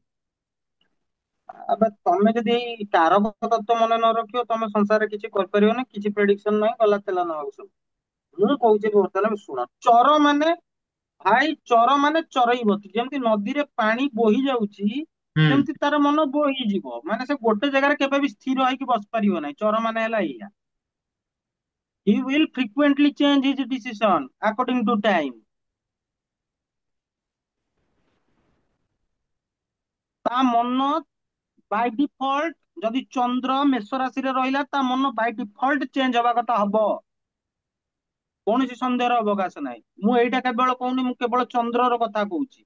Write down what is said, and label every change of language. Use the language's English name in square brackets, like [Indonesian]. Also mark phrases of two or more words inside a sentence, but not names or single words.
[Odia] ଏବେ ତମେ ଯଦି ଏଇ କାରକ ତତ୍ଵ ମନେ ନ ରଖିବ ତମେ ସଂସାରରେ କିଛି କରିପାରିବନି କିଛି ପ୍ରେଡିକ୍ସନ ନାହିଁ ଗଲା ତେଲା ନବାକୁ ସବୁ। ମୁଁ କହୁଛି ବର୍ତ୍ତମାନ ଶୁଣ, ଚର ମାନେ ଭାଇ, ଚର ମାନେ ଚରଇବତୀ। ଯେମିତି ନଦୀରେ ପାଣି ବୋହି ଯାଉଛି, ହୁଁ। ସେମିତି ତାର ମନ ବୋହିଯିବ। ମାନେ ସେ ଗୋଟେ ଜାଗାରେ କେବେ ବି ସ୍ଥିର ହେଇକି ବସି ପାରିବ ନାହିଁ। ଚର ମାନେ ହେଲା ଏଇଆ। [English] He will frequently change his decision according to time. [Odia] ତା ମନ [English] by default, [Odia] ଯଦି ଚନ୍ଦ୍ର ମେଷ ରାଶିରେ ରହିଲା, ତା ମନ [English] by default [Odia] ଚେଞ୍ଜ ହବା କଥା ହବ। କୌଣସି ସନ୍ଦେହର ଅବକାଶ ନାହିଁ। ମୁଁ ଏଇଟା କେବଳ କହୁନି, ମୁଁ କେବଳ ଚନ୍ଦ୍ରର କଥା କହୁଛି।